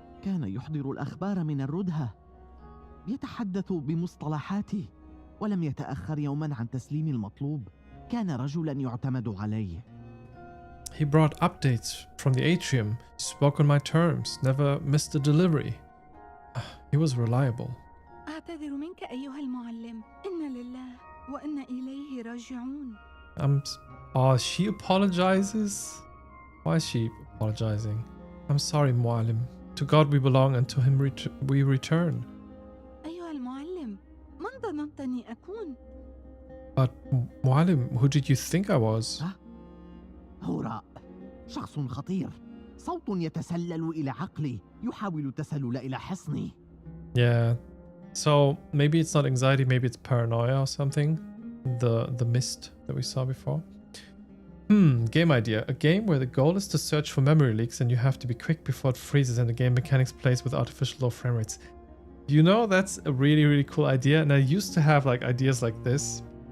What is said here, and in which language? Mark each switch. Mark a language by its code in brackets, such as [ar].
[ar] كان يحضر الأخبار من الردهة، يتحدث بمصطلحاتي، ولم يتأخر يوما عن تسليم المطلوب. كان رجلا يعتمد عليه. [en] He brought updates from the atrium, spoke on my terms, never missed a delivery. He was reliable. [ar] أعتذر منك أيها المعلم، إنا لله وإنا إليه راجعون. [en] She apologizes? Why is she apologizing? I'm sorry, Mu'alim. To God we belong and to him we return. [ar] أيها المعلم، من ظننتني أكون؟ [en] But Mu'alim, who did you think I was? [ar] هوراء، شخص خطير، صوت يتسلل إلى عقلي، يحاول التسلل إلى حصني. [en] Yeah. So maybe it's not anxiety, maybe it's paranoia or something. The mist that we saw before. Game idea. A game where the goal is to search for memory leaks and you have to be quick before it freezes and the game mechanics plays with artificial low frame rates. You know, that's a really, really cool idea. And I used to have like ideas like this.